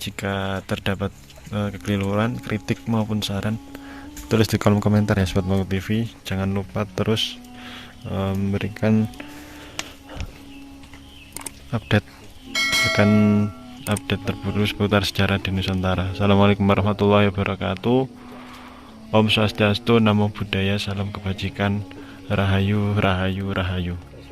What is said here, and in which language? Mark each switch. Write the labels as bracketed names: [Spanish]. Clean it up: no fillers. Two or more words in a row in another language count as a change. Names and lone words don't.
[Indonesian] Jika terdapat kekeliruan, kritik maupun saran, tulis di kolom komentar ya Sobat Mangku TV. Jangan lupa terus memberikan update terbaru seputar sejarah di Nusantara. [Arabic] السلام عليكم ورحمة الله وبركاته. [Indonesian] Om Swastiastu, Namo Buddhaya, salam kebajikan, Rahayu, Rahayu, Rahayu.